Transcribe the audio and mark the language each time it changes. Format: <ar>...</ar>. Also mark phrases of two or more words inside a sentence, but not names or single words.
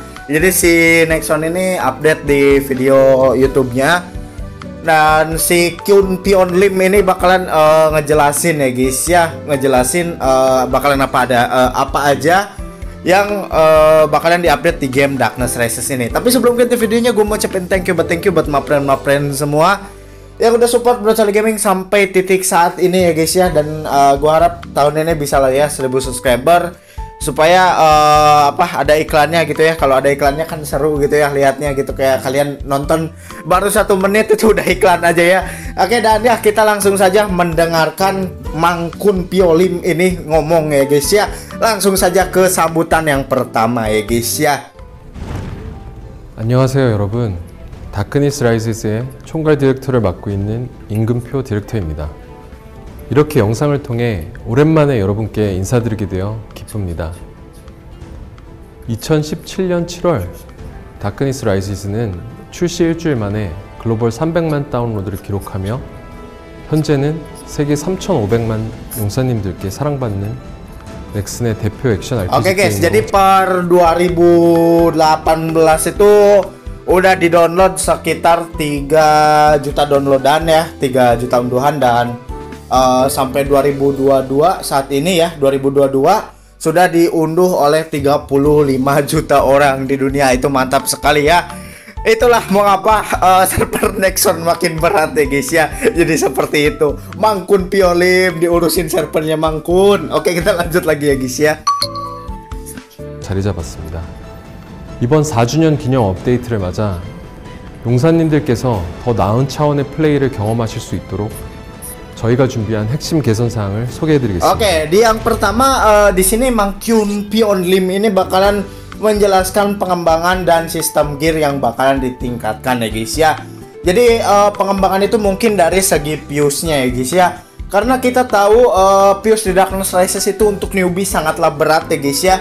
<id>Jadi si Nexon ini update di video YouTube-nya, dan si Kun Piolim ini bakalan ngejelasin ya guys ya, ngejelasin bakalan apa aja yang bakalan diupdate di game Darkness Rises ini. Tapi sebelum ke videonya, gue mau ucapin</id> <en>thank you</en> <id>buat</id> <en>my friend</en> <id>semua yang udah support Brocoli Gaming sampai titik saat ini ya guys ya. Dan gue harap tahun ini bisa lah ya 1000 subscriber, supaya ada iklannya gitu ya. Kalau ada iklannya kan seru gitu ya lihatnya gitu, kayak kalian nonton baru 1 menit itu udah iklan aja ya. Oke, dan ya kita langsung saja mendengarkan Mang Kun Piolim ini ngomong ya guys ya. Langsung saja ke sambutan yang pertama ya guys ya.</id> <ko>안녕하세요 여러분, 다크니스 라이시스의 총괄 디렉터를 맡고 있는 임금표 디렉터입니다. 이렇게 영상을 통해 오랜만에 여러분께 인사드리게 되어 기쁩니다. 2017년 7월 다크니스 라이시스는 출시 일주일 만에 글로벌 300만 다운로드를 기록하며 현재는 세계 3,500만 용사님들께 사랑받는 넥슨의 대표 액션 RPG</ko> <id>Oke guys,</id> <ko>게임으로</ko> <id>jadi per 2018 itu udah di-download sekitar 3 juta downloadan ya, 3 juta unduhan. Dan sampai 2022 saat ini ya, 2022 sudah diunduh oleh 35 juta orang di dunia. Itu mantap sekali ya. Itulah mengapa server Nexon makin berat ya guys ya. Jadi seperti itu, Mang Kun Piolim diurusin servernya Mang Kun. Oke, kita lanjut lagi ya guys ya.</id> <ko>자리 잡았습니다. 이번 4주년 기념 업데이트를 맞아 용사님들께서 더 나은 차원의 플레이를 경험하실 수 있도록 저희가 준비한 핵심 개선 사항을 소개해드리겠습니다.</ko> <id>Oke, di yang pertama di sini Mang Kun Piolim ini bakalan menjelaskan pengembangan dan sistem gear yang bakalan ditingkatkan ya guys ya. Jadi pengembangan itu mungkin dari segi fuse-nya ya guys ya. Karena kita tahu fuse di Darkness Rises itu untuk newbie sangatlah berat ya guys ya.</id>